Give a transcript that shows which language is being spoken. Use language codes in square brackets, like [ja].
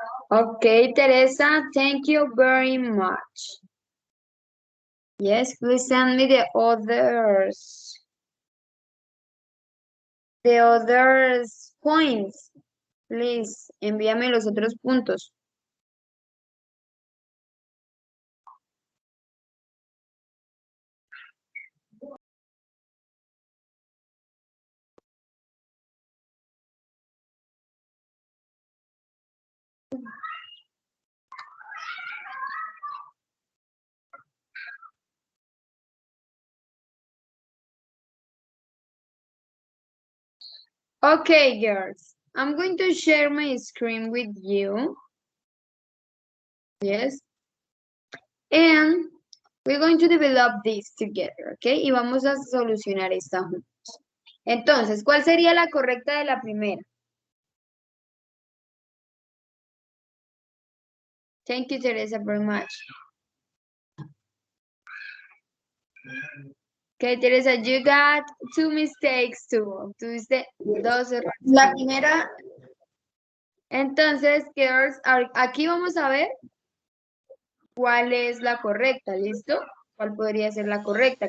[en] Okay, Teresa, thank you very much. Yes, please send me the others. The others points. [es] Please, envíame los otros puntos. [en] Okay, girls. I'm going to share my screen with you. Yes. And we're going to develop this together, okay? [es] Y vamos a solucionar esta juntos. Entonces, ¿cuál sería la correcta de la primera? [en] Thank you, Teresa, very much. Okay, Teresa, you got 2 mistakes too. [es] Tuviste 2 errores. La primera, Entonces, girls, aquí vamos a ver cuál es la correcta, ¿listo? ¿Cuál podría ser la correcta?